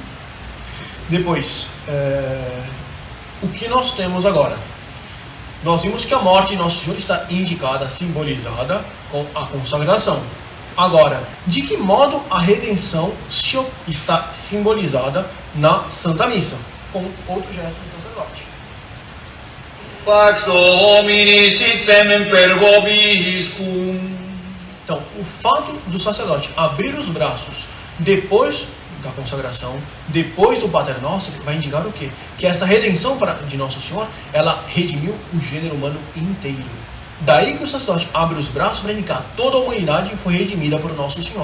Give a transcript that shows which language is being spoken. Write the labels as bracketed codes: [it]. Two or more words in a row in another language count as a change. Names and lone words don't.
[pt] Depois, o que nós temos agora? Nós vimos que a morte de Nosso Senhor está indicada, simbolizada com a consagração. Agora, de que modo a redenção está simbolizada na Santa Missa? Com outro gesto do sacerdote. [la] Pax Domini sitem per vobiscum. [pt] Então, o fato do sacerdote abrir os braços depois da consagração, depois do Pater Noster, vai indicar o quê? Que essa redenção de Nosso Senhor, ela redimiu o gênero humano inteiro. Daí que o sacerdote abre os braços para indicar toda a humanidade foi redimida por Nosso Senhor.